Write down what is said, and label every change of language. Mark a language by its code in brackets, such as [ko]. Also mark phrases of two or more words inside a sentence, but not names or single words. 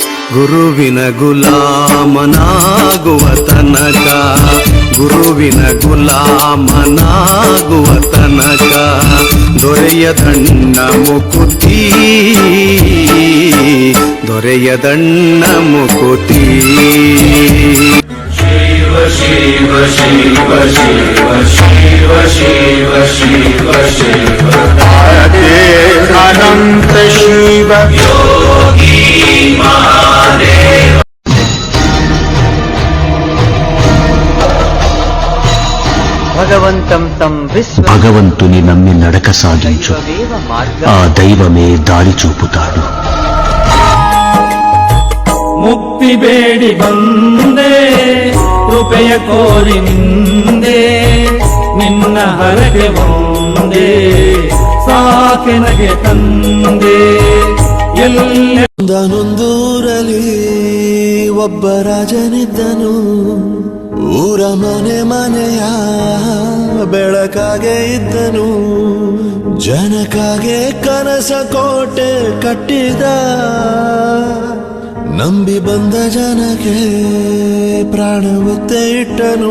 [kn] ಗುರುವಿನ ಗುಲಾಮನಾಗುವ ತನಕ, ಗುರುವಿನ ಗುಲಾಮನಾಗುವ ತನಕ ದೊರೆಯದಣ್ಣ ಮುಕುತಿ, ದೊರೆಯದಣ್ಣ ಮುಕುತಿ. ಶಿವ ಶಿವ ಶಿವ ಶಿವ ಶಿವ ಶಿವ ಶಿವ ಶಿವ ಅನಂತ ಶಿವ ಯೋಗಿ ಮಹಾದೇವ. [te] భగవంతం తం విశ్వ భగవంతుని నమ్మి నడక సాగించు, ఆ దైవమే దారి చూపుతాడు. [kn] ಮುಕ್ತಿ ಬೇಡಿ ಬಂದೆ ಕೃಪೆಯ ಕೋರಿ ನಿಂದೆ, ನಿನ್ನ ಹರಕೆ ಒಂದೇ ಸಾಕೆನಗೆ ತಂದೆ. ಒಂದನೊಂದೂರಲ್ಲಿ ಒಬ್ಬ ರಾಜನಿದ್ದನು, ಊರ ಮನೆ ಮನೆಯ ಬೆಳಕಾಗೆ ಇದ್ದನು, ಜನಕಾಗೆ ಕನಸ ಕೋಟೆ ಕಟ್ಟಿದ, ನಂಬಿ ಬಂದ ಜನಕ್ಕೆ ಪ್ರಾಣ ಒತ್ತೆ ಇಟ್ಟನು.